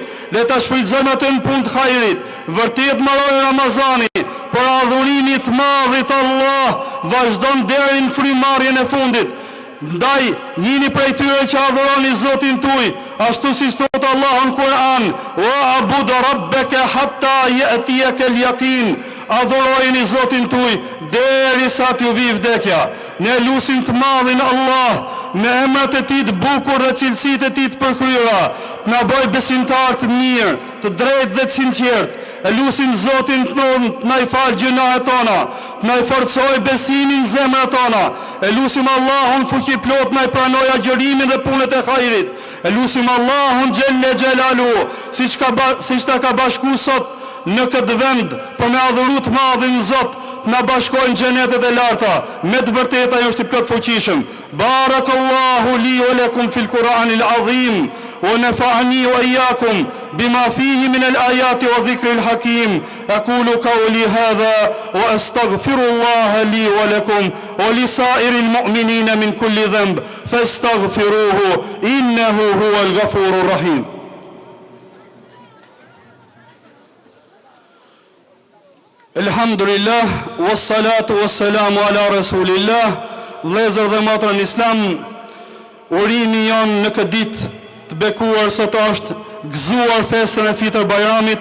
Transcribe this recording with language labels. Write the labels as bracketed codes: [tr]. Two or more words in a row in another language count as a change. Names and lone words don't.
[sq] Le ta shfrytëzojmë atë në punë të hajrit. Vërtet mbaroi Ramazani, por adhurimi i madhit Allah vazhdon deri në frymarrjen e fundit. Ndaj, jini prej tyre që adhuroni Zotin tuaj, ashtu si thot Allahu në Kur'an: [ar] "واعبد ربك حتى يأتيك اليقين." [sq] Adhurojeni Zotin tuaj derisa t'ju vijë vdekja. Ne lutim të madhin Allah me emrat e tij të bukur dhe cilësitë e tij të përkryera, na bëj besimtar të mirë, të drejtë dhe të sinqert. E lutim Zotin tonë të na i falë gjunahet tona, të na i forcojë besimin në zemrat tona. E lutim Allahun fuqi plot na i pranojë agjërimin dhe punët e hajrit. E lutim Allahun [ar] جل جلاله, [sq] siç ta ka bashkuar sot në këtë vend për me adhuru të madhin Zot, na bashkojnë xhenetet e larta. Me të vërtetë ai është i plot fuqishëm. [ar] بارك الله لي ولكم في القرآن العظيم. ونفعني وإياكم بما فيه من الآيات والذكر الحكيم. أقول قولي هذا وأستغفر الله لي ولكم ولسائر المؤمنين من كل ذنب فاستغفروه إنه هو الغفور الرحيم. الحمد لله والصلاة والسلام على رسول الله. [sq] Vëllezër dhe motra në Islam, urimi jon në këtë ditë të bekuar sot është gëzuar festën e Fitër Bajramit.